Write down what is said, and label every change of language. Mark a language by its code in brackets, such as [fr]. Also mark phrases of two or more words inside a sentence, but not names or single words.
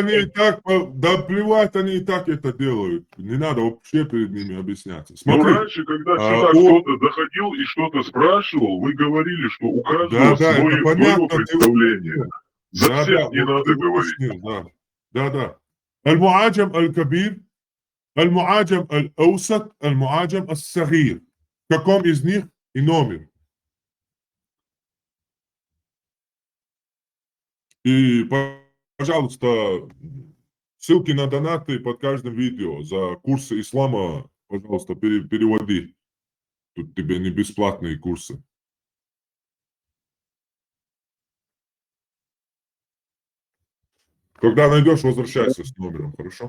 [ru] они и так, да плевать, они и так это делают. Не надо вообще перед ними объясняться. Ну, Смотри. раньше, когда сюда кто-то заходил и что-то спрашивал, вы говорили, что у каждого Да, это свое понятно. представление. За Да, всех да, не вот надо ты говорить. уточнил, да. Да, да. Аль-Муаджам Аль-Кабир, Аль-Муаджам Аль-Аусат, Аль-Муаджам Ас-Сагир. В каком из них и номер? И, пожалуйста, ссылки на донаты под каждым видео. За курсы ислама, пожалуйста, переводи. Тут тебе не бесплатные курсы. Когда найдешь, возвращайся с номером, хорошо?